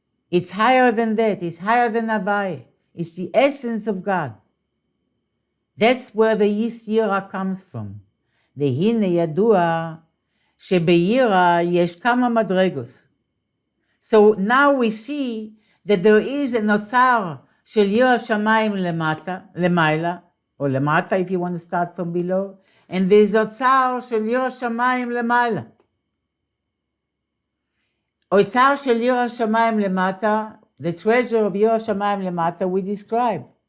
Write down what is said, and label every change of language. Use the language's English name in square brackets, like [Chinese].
[English] It's higher than that. It's higher than Havai. It's the essence of God. That's where the Yira comes from. [Hebrew] והנה ידוע שבירה יש כמה מדרגות. [English] So now we see that there is an otzar shel yira shamayim lema'ila, or lemata if you want to start from below, and there is otzar shel yira shamayim lema'ila. Otzar shel yira shamayim lemata, the treasure of yira shamayim lemata we describe.